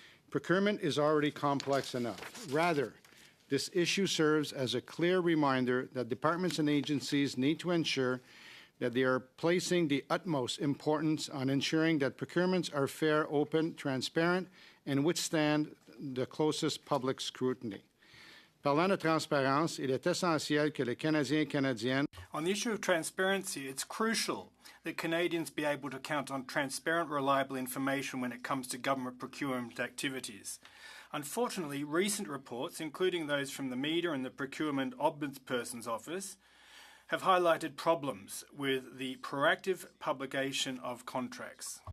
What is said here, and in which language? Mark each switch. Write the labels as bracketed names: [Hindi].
[English] Procurement is already complex enough. Rather, this issue serves as a clear reminder that departments and agencies need to ensure that they are placing the utmost importance on ensuring that procurements are fair, open, transparent, and withstand the closest public scrutiny. [French] Parlant de transparence, il est essentiel que les Canadiens et Canadiennes. [English] On the issue of transparency, it's crucial that Canadians be able to count on transparent, reliable information when it comes to government procurement activities. Unfortunately, recent reports, including those from the Media and the Procurement Ombudsperson's Office, have highlighted problems with the proactive publication of contracts.